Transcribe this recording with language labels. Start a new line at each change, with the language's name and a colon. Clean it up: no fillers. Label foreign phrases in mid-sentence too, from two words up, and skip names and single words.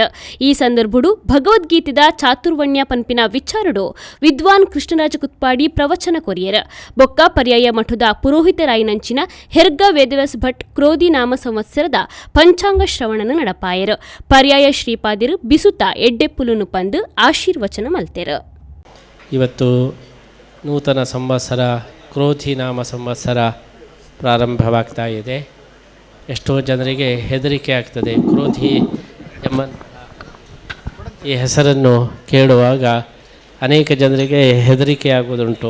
Tulu: ಈ ಸಂದರ್ಭಡು ಭಗವದ್ಗೀತೆದ ಚಾತುರ್ವಣ್ಯ ಪನ್ಪಿನ ವಿಚಾರಡು ವಿದ್ವಾನ್ ಕೃಷ್ಣರಾಜ ಕುತ್ಪಾಡಿ ಪ್ರವಚನ ಕೊರಿಯರ ಬೊಕ್ಕ ಪರ್ಯಾಯ ಮಠದ ಪುರೋಹಿತರಾಯಿನಂಚಿನ ಹೆರ್ಗ ವೇದವ್ಯಾಸ ಭಟ್ ಕ್ರೋಧಿ ನಾಮ ಸಂವತ್ಸರದ ಪಂಚಾಂಗ ಶ್ರವಣನ ನಡಪಾಯರು. ಪರ್ಯಾಯ ಶ್ರೀಪಾದಿರು ಬಿಸುತ ಎಡ್ಡೆಪ್ಪುಲುನು ಪಂದು ಆಶೀರ್ವಚನ ಮಲ್ತೆರು.
Kannada: ಇವತ್ತು ನೂತನ ಸಂವತ್ಸರ ಕ್ರೋಧಿ ನಾಮ ಸಂವತ್ಸರ ಪ್ರಾರಂಭವಾಗ್ತಾ ಇದೆ. ಎಷ್ಟೋ ಜನರಿಗೆ ಹೆದರಿಕೆ ಆಗ್ತದೆ. ಕ್ರೋಧಿ ಎಂಬ ಈ ಹೆಸರನ್ನು ಕೇಳುವಾಗ ಅನೇಕ ಜನರಿಗೆ ಹೆದರಿಕೆ ಆಗುವುದುಂಟು.